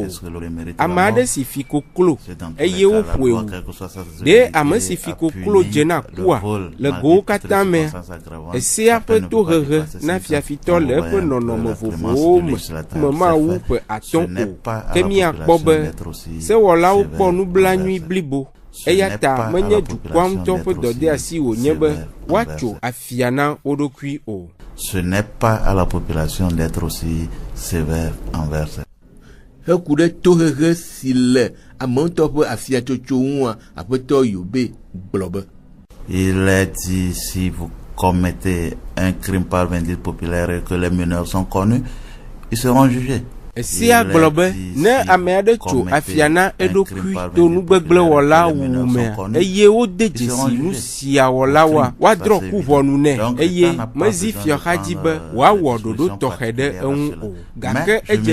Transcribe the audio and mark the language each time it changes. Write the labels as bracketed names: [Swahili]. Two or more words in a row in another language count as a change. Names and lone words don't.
[Ewe] Ame aɖe si fi koklo eye woƒoe wu ɖe ame si fi koklo dze na kua le gowo katã mea esea ƒe tohehe na fiafitɔ le eƒe nɔnɔme vovovowo me mawu ƒe atɔ̃ o ke míakpɔ be sewɔlawo kpɔ nublanui blibo eya ta menye dukɔa ŋutɔ ƒe dɔdeasi wònye be woatso afia na wo ɖokui o. [French] Ce n'est pas à la population d'être aussi sévère envers elle. [Ewe] Heku ɖe tohehe si le ame ŋutɔ ƒe afiatsotso ŋua Aƒetɔ Yobe gblɔ be. [French] Il est dit si vous commettez un crime par vindicte populaire et que les mineurs sont connus, ils seront jugés. [Ewe] Esia gblɔ be ne ame aɖe tso afia na eɖokui to nugbegblẽwɔla wuwu mea eye wode dzesi nu sia wɔla wa woadrɔ̃ ku ʋɔnu nɛ eye mezi fiɔxadzi be wòawɔ ɖoɖo tɔxɛ ɖe eŋu o gake edze